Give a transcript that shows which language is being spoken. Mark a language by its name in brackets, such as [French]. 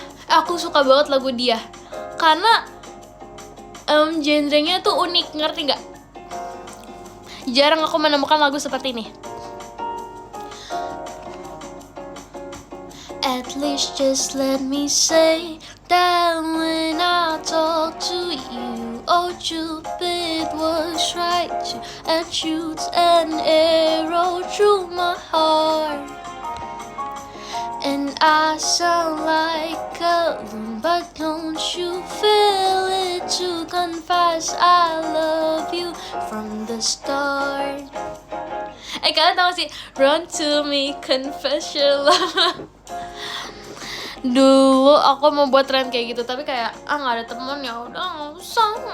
[Indonesian] Aku suka banget lagu dia karena genrenya tuh unik, ngerti nggak? Jarang aku menemukan lagu seperti ini. [English] At least just let me say that when I talk to you, oh Cupid was right and shoots an arrow through my heart. And I sound like a loon, but don't you feel it to confess I love you from the start. [Indonesian] Kalian tau sih, [English] run to me, confess your love. [Indonesian] Dulu aku mau buat tren kayak gitu, tapi kayak nggak ada temen, ya udah nggak usah.